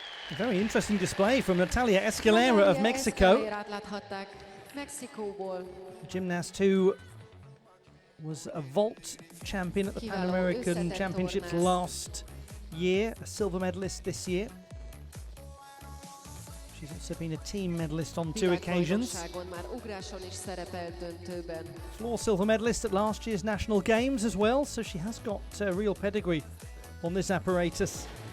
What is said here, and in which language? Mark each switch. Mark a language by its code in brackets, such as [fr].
[en] A very interesting display from Natalia Escalera of Mexico. [hu] Escalerát láthatták Mexikóból. [en] The gymnast who was a vault champion at the Pan American Championships last year, a silver medalist this year. She's also been a team medalist on 2 occasions. [hu] Már ugráson is szerepelt döntőben. [en] Floor silver medalist at last year's national games as well, so she has got real pedigree on this apparatus.